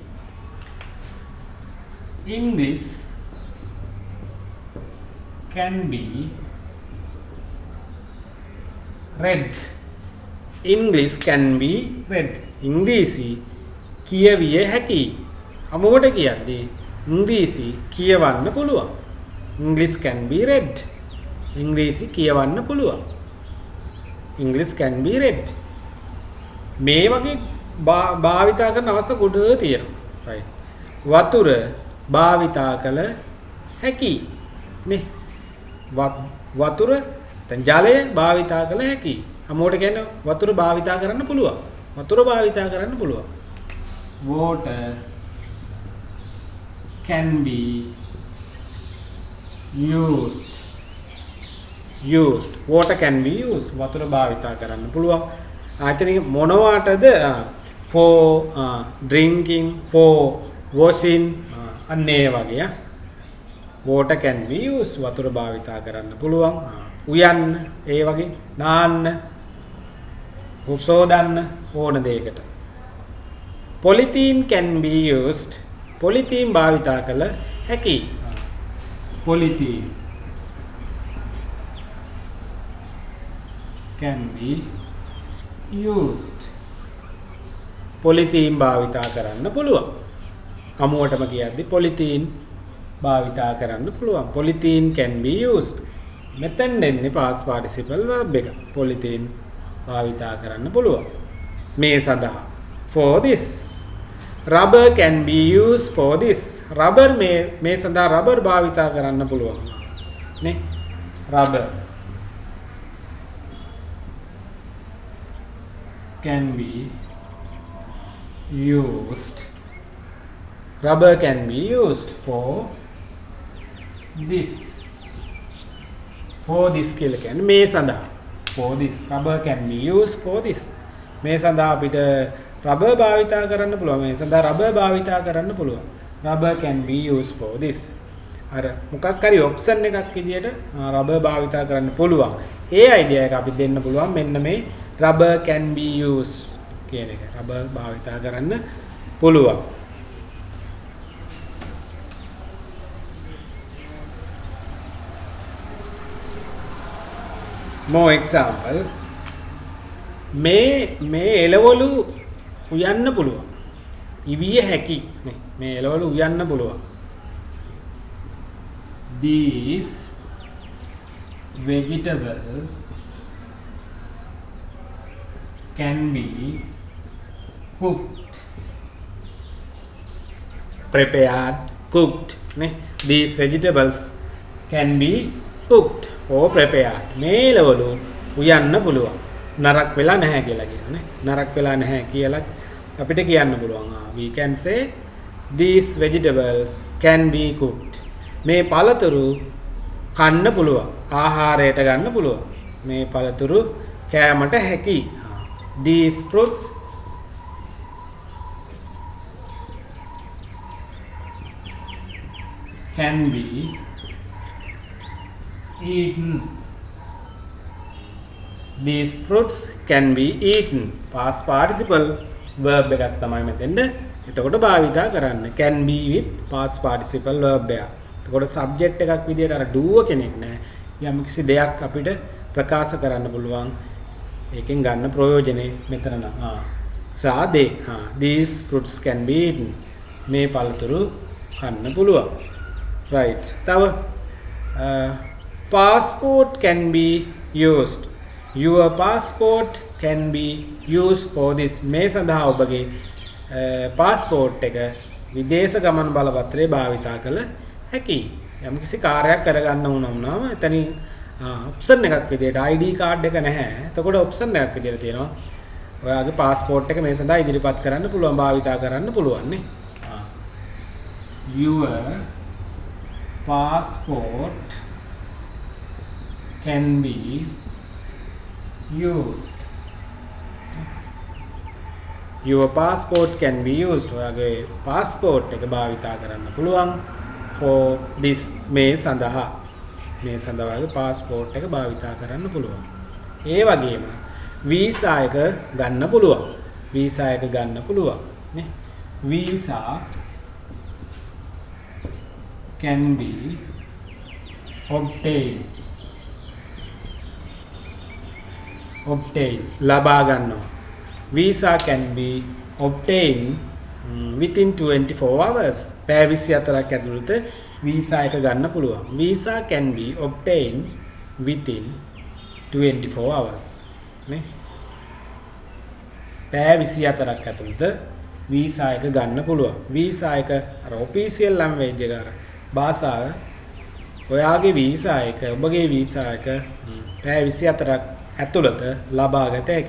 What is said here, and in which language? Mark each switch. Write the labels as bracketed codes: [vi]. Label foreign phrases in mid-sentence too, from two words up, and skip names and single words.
[en] English can be read English can be read [si] ඉංග්‍රීසි කියවිය හැකි අමුවට කියද්දී ඉංග්‍රීසි කියවන්න පුළුවන් [en] English can be read [si] ඉංග්‍රීසි කියවන්න පුළුවන් [en] English can be read [si] මේ වගේ භාවිතා කරන අවස්ථා ගොඩ තියෙනවා right වතුර භාවිතා කළ හැකි නේ වතුර දැන් ජලය භාවිතා කළ හැකි අමෝට කියන්නේ වතුර භාවිතා කරන්න පුළුවන් [en] water can be used water can be used [si] වතුර භාවිතා කරන්න පුළුවන් ආයතනික මොනවාටද [en] for drinking for washing [si] අන්නේ වගේ [en] water can be used [si] වතුර භාවිතා කරන්න පුළුවන් උයන්න ඒ වගේ නාන්න උසෝදන්න ඕන දෙයකට [en] polythene can be used [si] polythene භාවිතා කළ හැකි polythene [en] can be used [si] polythene භාවිතා කරන්න පුළුවන් අමුවටම කියද්දි polythene භාවිතා කරන්න පුළුවන් [en] polythene can be used [si] මෙතෙන් දෙන්නේ [en] past participle verb [si] එක polythene භාවිතා කරන්න පුළුවන් මේ සඳහා [en] for this rubber can be used for this rubber [si] මේ සඳහා rubber භාවිතා කරන්න පුළුවන් නේ [en] rubber can be used rubber can be used for this for this [si] කියලා කියන්නේ මේ සඳහා [en] for this rubber can be used for this [si] මේ සඳහා අපිට rubber භාවිතා කරන්න පුළුවන් මේ සඳහා rubber භාවිතා කරන්න පුළුවන් [en] rubber can be used for this [si] අර මොකක් හරි ඔප්ෂන් එකක් විදියට rubber භාවිතා කරන්න පුළුවන් ඒ අයිඩියා එක අපි දෙන්න පුළුවන් මෙන්න මේ [en] rubber can be used [si] කියන එක rubber භාවිතා කරන්න පුළුවන් [en] more example [si] මේ එළවලු උයන්න පුළුවන් ඉවිය හැකි මේ එළවලු උයන්න පුළුවන් [en] these vegetables can be cooked prepared cooked these vegetables can be cooked or prepared [si] මේ එළවලු උයන්න පුළුවන් නරක් වෙලා නැහැ කියලා කියනවා නරක් වෙලා නැහැ කියලා අපිට කියන්න පුළුවන් [en] we can say these vegetables can be cooked [si] මේ පළතුරු කන්න පුළුවන් ආහාරයට ගන්න පුළුවන් මේ පළතුරු කෑමට හැකි [en] these fruits can be eaten these fruits can be eaten past participle verb [si] එකක් තමයි මෙතෙන්ද එතකොට භාවිතා කරන්න [en] can be with past participle verb එක. [si] එතකොට subject එකක් විදියට අර do කෙනෙක් නෑ. යම් කිසි දෙයක් අපිට ප්‍රකාශ කරන්න පුළුවන්. ඒකෙන් ගන්න ප්‍රයෝජනේ මෙතන නම් සාදේ [en] these fruits can be eaten [si] මේ පළතුරු කන්න පුළුවන්. [en] right. [si] තව [en] passport can be used your passport can be used for this [si] මේ සඳහා ඔබගේ passport එක විදේශ ගමන් බලපත්‍රය භාවිතා කළ හැකි යම් කිසි කාර්යයක් කරගන්න වුණාම එතනින් ඔප්ෂන් එකක් විදියට [en] ID card [si] එක නැහැ එතකොට ඔප්ෂන් එකක් විදියට තියෙනවා ඔයාගේ passport එක මේ සඳහා ඉදිරිපත් කරන්න පුළුවන් භාවිතා කරන්න පුළුවන් නේ your [en] passport can be used your passport can be used [si] ඔයාගේ passport එක භාවිතා කරන්න පුළුවන් [en] for this [si] මේ සඳහා ඔයාගේ passport එක භාවිතා කරන්න පුළුවන් ඒ වගේම visa එක ගන්න පුළුවන් නේ [en] visa can be obtained [si] ලබා ගන්නවා [en] visa can be obtained within 24 hours [si] පැය 24ක් ඇතුළත visa එක ගන්න පුළුවන් [en] visa can be obtained within 24 hours [si] නේ පැය 24ක් ඇතුළත visa එක ගන්න පුළුවන් visa එක අර [en] official language [si] එක අර භාෂාව ඔයාගේ visa එක ඔබගේ visa එක පැය 24ක් ඇතුළත ලබාගත හැකි.